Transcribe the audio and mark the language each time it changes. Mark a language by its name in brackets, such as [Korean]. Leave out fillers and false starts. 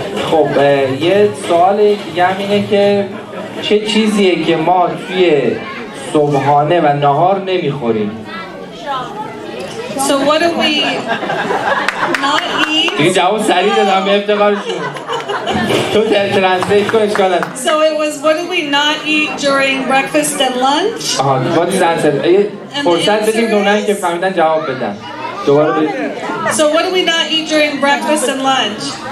[Persian] خب یه سوال دیگه هم اینه که چه چیزیه که ما توی صبحانه و نهار نمیخوریم؟ [English] So what do we not eat? [Persian] دیگه جواب سریع دادم به افتخارشون. تو ترنسلیت کن اشکال نداره. [English] So it was what do we not eat during breakfast and lunch? what is the answer? [Persian] فرصت بدیم که اونایی که فهمیدن جواب بدن. دوباره بدیم. [English] So what do we not eat during breakfast and lunch?